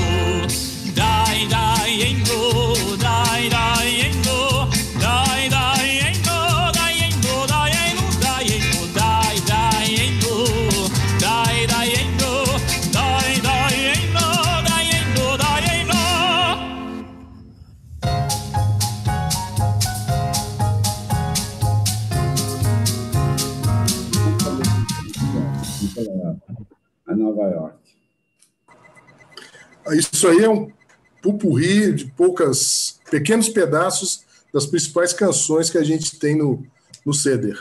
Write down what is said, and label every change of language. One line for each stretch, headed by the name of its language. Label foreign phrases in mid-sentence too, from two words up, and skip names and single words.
Hebrew: די דיינו, די דיינו, די דיינו, דיינו, דיינו, דיינו, די דיינו, די דיינו, די דיינו, דיינו, דיינו.
Portuguese: A Nova York. Isso aí é um pupurri de pequenos pedaços das principais canções que a gente tem no Seder.